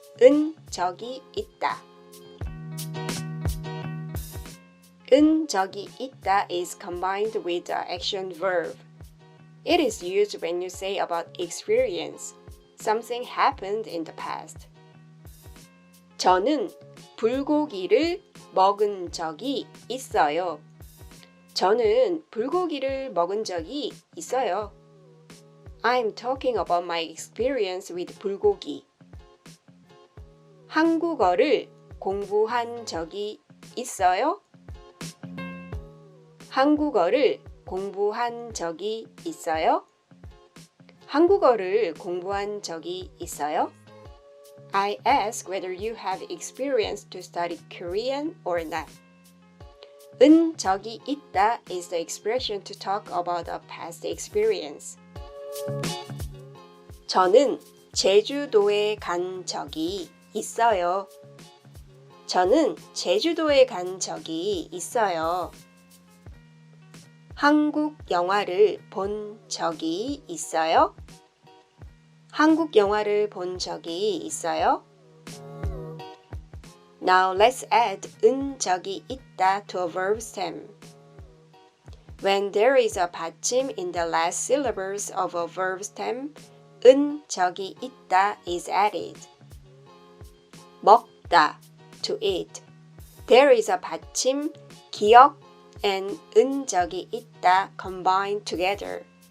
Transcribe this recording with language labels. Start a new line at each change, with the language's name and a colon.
Korean: 은 적이 있다. 은 적이 있다
English: is combined with the action verb. It is used when you say about experience. Something happened in the past.
Korean: 저는 불고기를 먹은 적이 있어요. 저는 불고기를 먹은 적이 있어요.
English: I'm talking about my experience with 불고기.
Korean: 한국어를 공부한 적이 있어요? 한국어를 공부한 적이 있어요? 한국어를 공부한 적이 있어요?
English: I ask whether you have experience to study Korean or not.
Korean: 은 적이 있다
English: is the expression to talk about a past experience.
Korean: 저는 제주도에 간 적이 있어요. 저는 제주도에 간 적이 있어요. 한국 영화를 본 적이 있어요? 한국 영화를 본 적이 있어요?
English: Now let's add
Korean: 은 적이 있다
English: to a verb stem. When there is a 받침 in the last syllables of a verb stem,
Korean: 은 적이 있다
English: is added. 먹다, to eat. There is a 받침, 기역, and
Korean: 은 적이 있다
English: combined together.